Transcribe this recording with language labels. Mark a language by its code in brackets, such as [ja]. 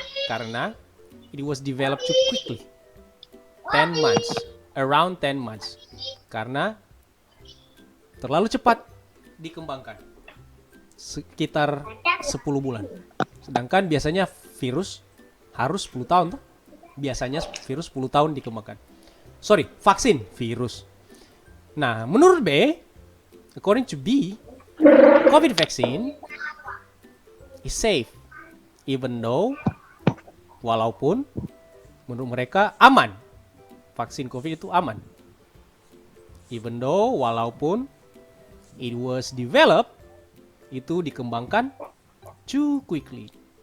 [en] Karena it was developed too quickly. 10 months, around 10 months. [id] Karena terlalu cepat dikembangkan. Sekitar 10 bulan. Sedangkan biasanya virus harus 10 tahun tuh. Biasanya virus 10 tahun dikembangkan. Vaksin, virus. Nah, menurut B, [en] according to B, COVID vaccine is safe. Even though, [id] walaupun menurut mereka aman. Vaksin COVID itu aman. [en] Even though, [id] walaupun [en] it was developed, [id] itu dikembangkan [en] too quickly.